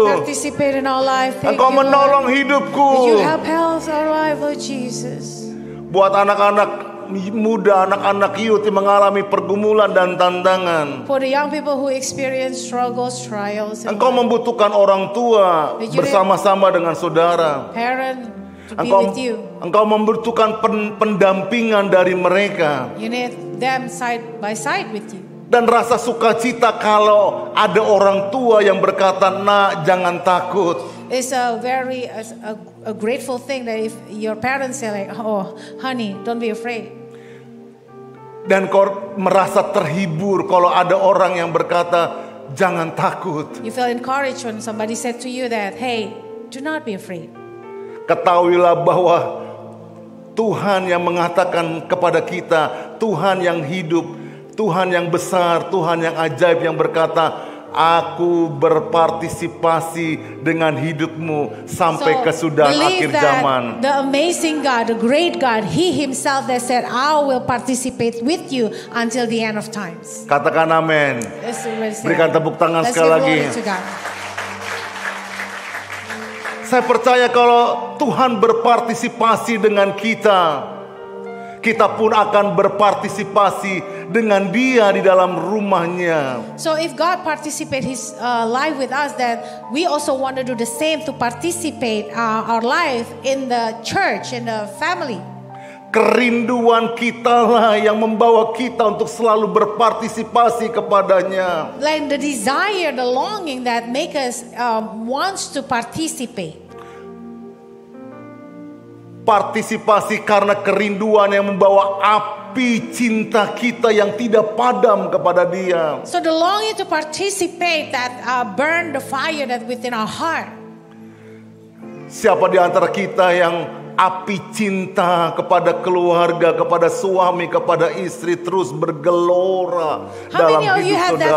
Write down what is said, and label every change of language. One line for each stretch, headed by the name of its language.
English: participate in our life. Thank
Indonesian: Engkau
English: you, Lord.
Indonesian: menolong hidupku.
English: That you help health our life, Lord Jesus.
Indonesian: Buat anak-anak muda, anak-anak youth yang mengalami pergumulan dan tantangan,
English: For the young people who experience struggles, trials, and
Indonesian: Engkau membutuhkan orang tua bersama-sama dengan saudara.
English: parent to be with you.
Indonesian: Engkau membutuhkan pendampingan dari mereka.
English: You need them side by side with you.
Indonesian: Dan rasa sukacita kalau ada orang tua yang berkata, "Nak, jangan takut."
English: It's a very a grateful thing that if your parents say like, "Oh, honey, don't be afraid."
Indonesian: Dan kau merasa terhibur kalau ada orang yang berkata, "Jangan takut."
English: You feel encouraged when somebody said to you that, "Hey, do not be afraid."
Indonesian: Ketahuilah bahwa Tuhan yang mengatakan kepada kita, Tuhan yang hidup, Tuhan yang besar, Tuhan yang ajaib, yang berkata, "Aku berpartisipasi dengan hidupmu sampai kesudahan akhir zaman."
English: The amazing God, the great God, He Himself that said, "I will participate with you until the end of times."
Indonesian: Katakan amin. Berikan tepuk tangan sekali lagi. Saya percaya kalau Tuhan berpartisipasi dengan kita, kita pun akan berpartisipasi dengan Dia di dalam rumahnya.
English: So if God participate His life with us, that we also want to do the same to participate our life in the church, in the family.
Indonesian: Kerinduan kita lah yang membawa kita untuk selalu berpartisipasi kepadanya.
English: Like the desire, the longing that make us wants to participate.
Indonesian: Partisipasi karena kerinduan yang membawa api cinta kita yang tidak padam kepada Dia.
English: So the longing to participate that burn the fire that within our heart.
Indonesian: Siapa di antara kita yang api cinta kepada keluarga, kepada suami, kepada istri terus bergelora
English: How
Indonesian: dalam
English: many of you
Indonesian: hidup
English: have that